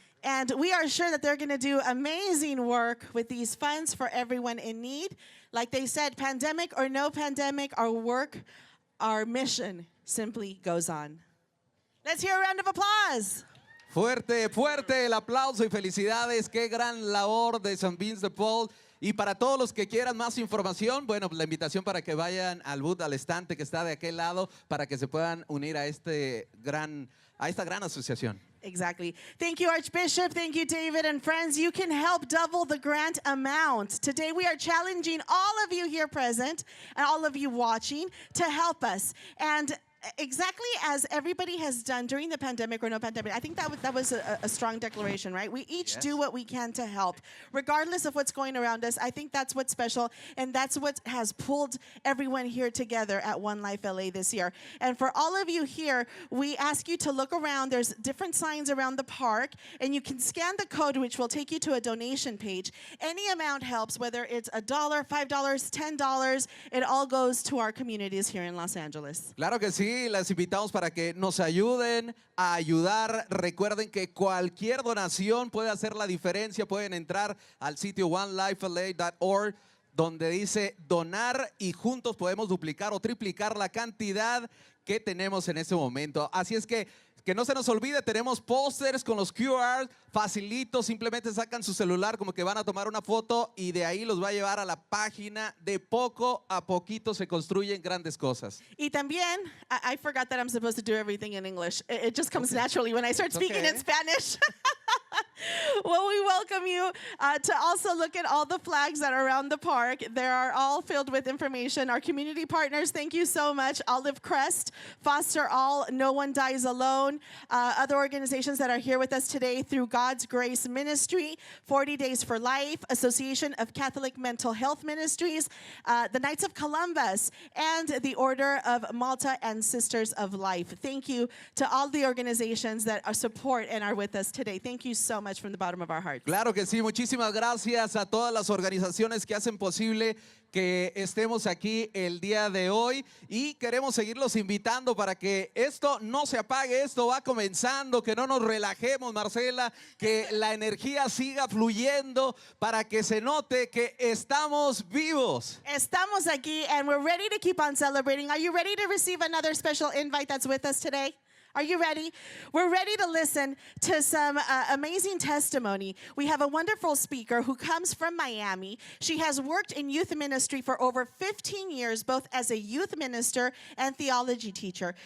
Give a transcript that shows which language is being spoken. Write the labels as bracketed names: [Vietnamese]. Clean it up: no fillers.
[English] And we are sure that they're going to do amazing work with these funds for everyone in need. Like they said, pandemic or no pandemic, our work, our mission simply goes on. Let's hear a round of applause. [Spanish] Fuerte, fuerte el aplauso y felicidades. Qué gran labor de San Vincent de Paul. Y para todos los que quieran más información, bueno, la invitación para que vayan al booth, al estante que está de aquel lado, para que se puedan unir a esta gran asociación. [English] Exactly. Thank you, Archbishop. Thank you, David and friends. You can help double the grant amount. Today we are challenging all of you here present and all of you watching to help us. And exactly as everybody has done during the pandemic or no pandemic, I think that was a strong declaration, right? We each do what we can to help, regardless of what's going around us. I think that's what's special, and that's what has pulled everyone here together at One Life LA this year. And for all of you here, we ask you to look around. There's different signs around the park, and you can scan the code, which will take you to a donation page. Any amount helps, whether it's $1, $5, $10, it all goes to our communities here in Los Angeles. [Spanish] Claro que sí. Las invitamos para que nos ayuden a ayudar. Recuerden que cualquier donación puede hacer la diferencia. Pueden entrar al sitio onelifela.org, donde dice donar, y juntos podemos duplicar o triplicar la cantidad que tenemos en este momento. Así es que no se nos olvide, tenemos pósters con los QR, facilitos, simplemente sacan su celular como que van a tomar una foto y de ahí los va a llevar a la página. De poco a poquito se construyen grandes cosas. Y también, [English] I forgot that I'm supposed to do everything in English. It just comes naturally when I start speaking in Spanish. Well, we welcome you to also look at all the flags that are around the park. They are all filled with information. Our community partners, thank you so much. Olive Crest, Foster All, No One Dies Alone. Other organizations that are here with us today through God's Grace Ministry, 40 Days for Life, Association of Catholic Mental Health Ministries, the Knights of Columbus, and the Order of Malta and Sisters of Life. Thank you to all the organizations that support and are with us today. Thank you so much from the bottom of our hearts. [Spanish] Claro que sí, muchísimas gracias a todas las organizaciones que hacen posible que estemos aquí el día de hoy, y queremos seguirlos invitando para que esto no se apague. Esto va comenzando, que no nos relajemos, Marcela, que la energía siga fluyendo para que se note que estamos vivos. Estamos aquí [English] and we're ready to keep on celebrating. Are you ready to receive another special invite that's with us today? Are you ready? We're ready to listen to some amazing testimony. We have a wonderful speaker who comes from Miami. She has worked in youth ministry for over 15 years, both as a youth minister and theology teacher.